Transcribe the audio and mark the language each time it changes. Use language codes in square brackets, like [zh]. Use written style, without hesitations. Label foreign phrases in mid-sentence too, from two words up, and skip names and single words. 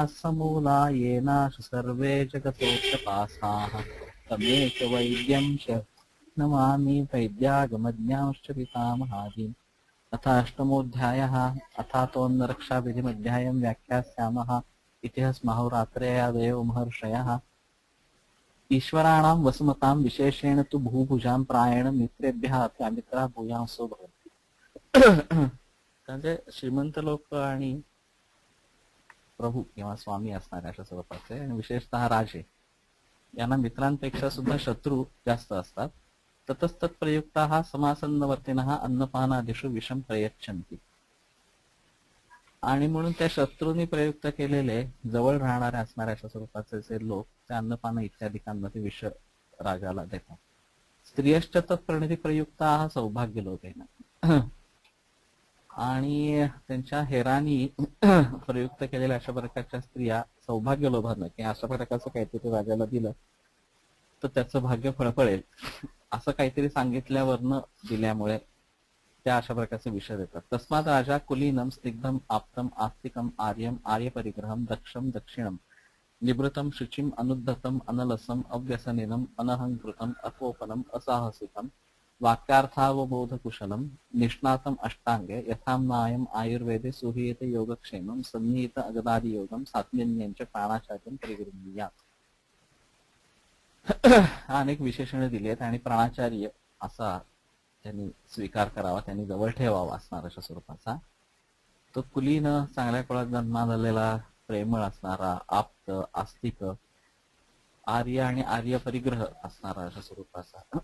[sa] समूला येनाशु सर्वे जगतोऽप्यपासाः तमेकवैद्यं नमामि वैद्यागमज्ञांश्च पितामहादीन् अथाष्टमोऽध्यायः अथातोऽन्नरक्षाविधिमध्यायं व्याख्यास्यामः इति स्महोरात्रेयादयो महर्षयः ईश्वराणां वसुमतां विशेषेण तु भूभुजां प्रायेण मित्रेभ्यः अपि अमित्रा भूयांसो भवन्ति. [mr] म्हणजे श्रीमंत लोक आणि प्रभू किंवा स्वामी असणारे अशा स्वरूपाचे आणि विशेषतः राजे यांना मित्रांपेक्षा सुद्धा शत्रू जास्त असतात. [sa] ततस्तत्प्रयुक्ताः समासन्नवर्तिनः अन्नपानादिषु विषम प्रयच्छन्ति. [mr] आणि म्हणून त्या शत्रूंनी प्रयुक्त केलेले जवळ राहणारे असणाऱ्या अशा स्वरूपाचे जे लोक त्या अन्नपान इत्यादिकांमध्ये विष राजाला देतात. [sa] स्त्रियश्च तत्प्रणिती प्रयुक्ताः सौभाग्य लोकेन. [mr] आणि त्यांच्या हेरानी प्रयुक्त केलेल्या अशा प्रकारच्या स्त्रिया सौभाग्य लोभानं की अशा प्रकारचं काहीतरी राजाला दिलं तर त्याचं भाग्य फळफळेल असं काहीतरी सांगितल्यावरनं दिल्यामुळे त्या अशा प्रकारचे विषय देतात. [sa] तस्मात् राजा कुलीनम स्निग्धम आप्तम आस्तिकम आर्यम आर्यपरिग्रहम दक्षम दक्षिणम निवृतम शुचिम अनुद्धतम अनलसम अव्यसनिनम अनहंकृतम अकोपनम असाहसिकम वाक्यार्थावबोधकुशलम निष्णातम अष्टांगे यथाम्नायम आयुर्वेदे सुहीयते योगक्षेमम सन्निहित अगदादि योगम सात्म्यन्यंच प्राणाचार्यम परिगृह्णीयात्. [mr] अनेक विशेषणे दिली आहेत आणि प्राणाचार्य असा त्यांनी स्वीकार करावा, त्यांनी जवळ ठेवावा असणार अशा स्वरूपाचा. तो कुलीन चांगल्या काळात जन्मात आलेला प्रेमळ असणारा आप्त आस्तिक आर्य आणि आर्य परिग्रह असणारा अशा स्वरूपाचा.